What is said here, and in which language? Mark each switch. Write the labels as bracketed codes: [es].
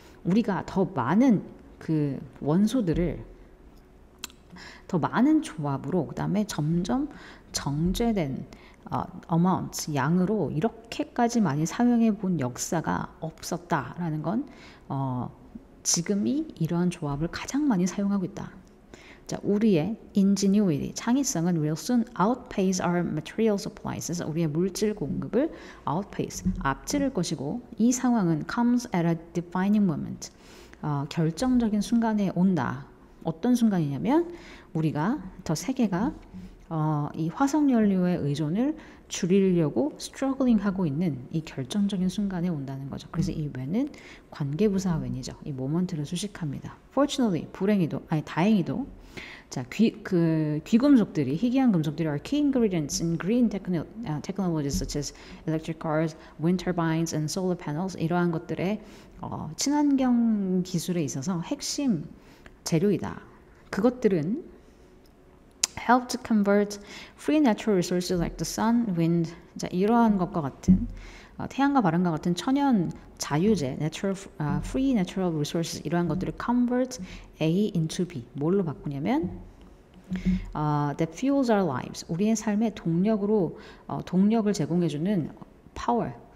[ko] 우리가 더 많은 그 원소들을 더 많은 조합으로 그 다음에 점점 정제된 amount, 양으로 이렇게까지 많이 사용해 본 역사가 없었다라는 건 지금이 이러한 조합을 가장 많이 사용하고 있다. [en] 자, [ko] 우리의 [en] ingenuity, [ko] 창의성은 [en] will soon outpace our material supplies. [ko] 그래서 우리의 물질 공급을 outpace, 앞지를 것이고 이 상황은 [en] comes at a defining moment. [ko] 결정적인 순간에 온다. 어떤 순간이냐면 우리가 세계가 이 화석 연료의 의존을 줄이려고 [en] struggling [ko] 하고 있는 이 결정적인 순간에 온다는 거죠. 그래서 이 when은 관계부사 when이죠. 이 모먼트를 수식합니다. [en] Fortunately, [ko] 다행히도 자, 귀금속들이, 희귀한 금속들이 [en] are key ingredients in green technologies such as electric cars, wind turbines, and solar panels. [ko] 이러한 것들의 친환경 기술에 있어서 핵심 재료이다. [en] 그것들은 help to convert free natural resources like the sun, wind, 자, [ko] 이러한 것과 같은 태양과 바람과 같은 천연 자유재, [en] free natural resources [ko] 이러한 것들을 [en] convert A into B. [ko] 뭘로 바꾸냐면 [en] that fuels our lives. [ko] 우리의 삶의 동력을 제공해주는 [en] power.